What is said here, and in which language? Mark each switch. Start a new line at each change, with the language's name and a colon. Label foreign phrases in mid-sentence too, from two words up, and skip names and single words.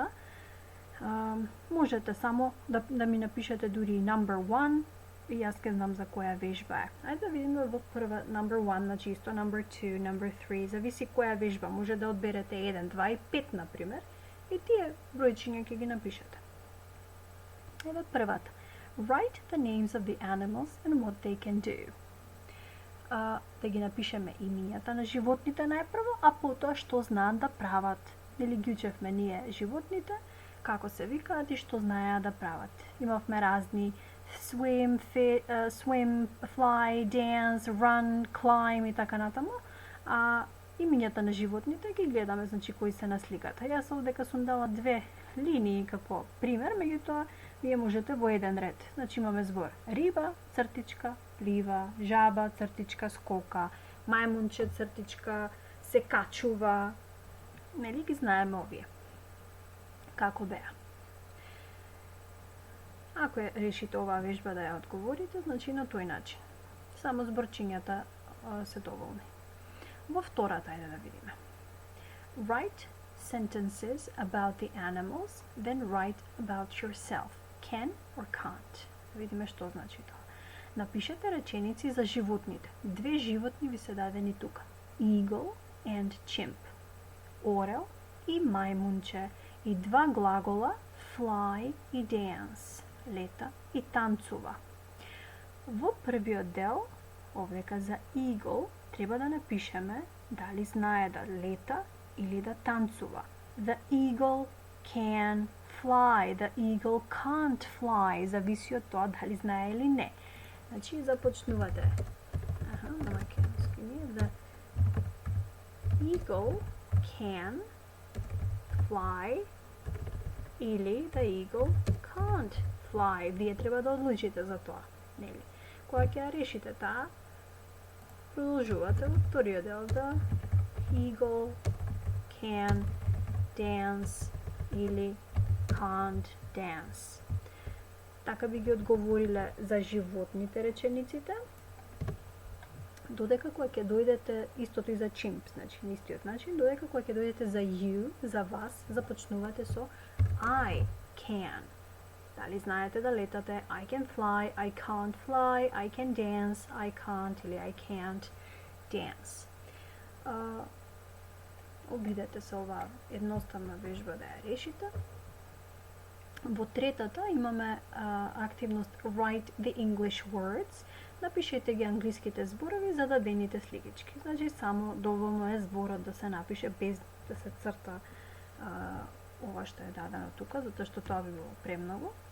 Macedonian: Можете само да ми напишете дури number 1 и јас ке знам за која вежба е. Ајде да видиме во прва number 1, значи исто number 2, number 3, зависи која вежба. Може да одберете 1, 2 и 5, например, и тие бројчиња ќе ги напишете. Еве првата.
English: Write the names of the animals and what they can do.
Macedonian: Да ги напишеме имињата на животните најпрво, а потоа што знаат да прават. Нели ги учевме ние животните, како се викаат и што знаеа да прават. Имавме разни
English: swim, fly, dance, run, climb
Macedonian: и така натаму. А имињата на животните ги гледаме, значи кои се на сликата. Јас овдека сум дала 2 линии како пример, меѓутоа вие можете во еден ред. Значи имаме збор риба, цртичка, плива, жаба, цртичка, скока, мајмунче, цртичка, се качува. Нели ги знаеме овие? Како беа? Ако решите оваа вежба да ја одговорите, значи на тој начин. Само зборчињата се доволни. Во втората ајде да видиме.
English: Write sentences about the animals, then write about yourself. Can or can't.
Macedonian: Да видиме што значи тоа. Напишете реченици за животните. 2 животни ви се дадени тука.
English: Eagle and chimp.
Macedonian: Орел и мајмунче. И 2 глагола fly и dance. Лета и танцува. Во првиот дел, овдека за eagle, треба да напишеме дали знае да лета или да танцува.
English: The eagle can fly, the eagle can't fly,
Macedonian: зависи од тоа дали знае или не. Значи започнувате. На македонски ние.
English: The eagle can fly или the eagle can't fly.
Macedonian: Вие треба да одлучите за тоа, нели? Кога ќе ја решите таа, продолжувате во вториот дел.
English: The eagle can dance или can't dance.
Macedonian: Така би ги одговориле за животните речениците. Додека кога ќе дојдете, истото и за chimp, значи на истиот начин, додека кога ќе дојдете за you, за вас, започнувате со
English: I can.
Macedonian: Дали знаете да летате?
English: I can fly, I can't fly, I can dance, I can't или I can't dance.
Macedonian: Обидете се оваа едноставна вежба да ја решите. Во третата имаме активност
English: Write the English words.
Macedonian: Напишете ги англиските зборови за дадените сликички. Значи само доволно е зборот да се напише без да се црта ова што е дадено тука, затоа што тоа би било премногу.